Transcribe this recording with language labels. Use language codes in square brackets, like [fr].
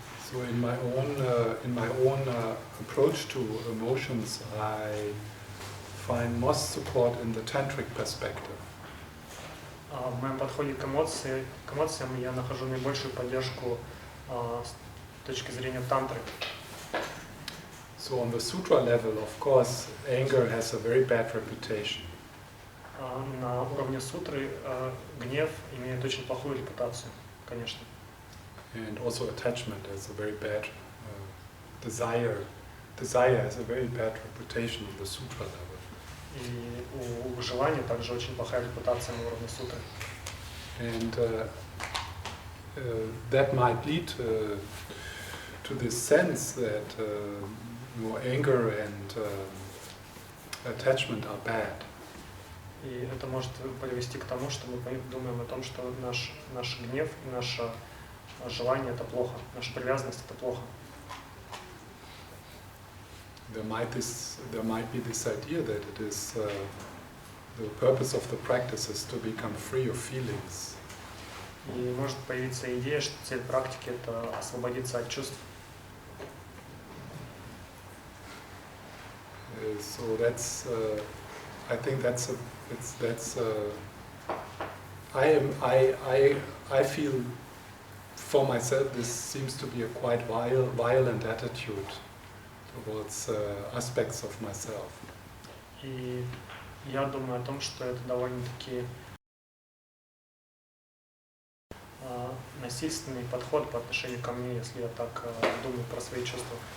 [en] So in my own approach to emotions, I find most support in the tantric perspective. [ru] В моем подходе к эмоциям я нахожу наибольшую поддержку с точки зрения тантры. [en] So on the sutra level, of course, anger has a very bad reputation. [ru] На уровне сутры гнев имеет очень плохую репутацию, конечно. [en] And also attachment has a very bad desire. Desire has a very bad reputation on the sutra level. [ru] И у желания также очень плохая репутация на уровне сутры. [en] And that might lead to this sense that anger and attachment are bad. [ru] И это может привести к тому, что мы думаем о том, что наш гнев и наше желание это плохо, наша привязанность это плохо. [en] There might be this idea that it is the purpose of the practice is to become free of feelings. [ru] И может появиться идея, что цель практики это освободиться от чувств. [en] So that's I think I feel for myself this seems to be a quite violent attitude towards aspects of myself. [ru] И я думаю о том, что это довольно-таки насильственный подход по отношению ко мне, если я так думаю про свои чувства.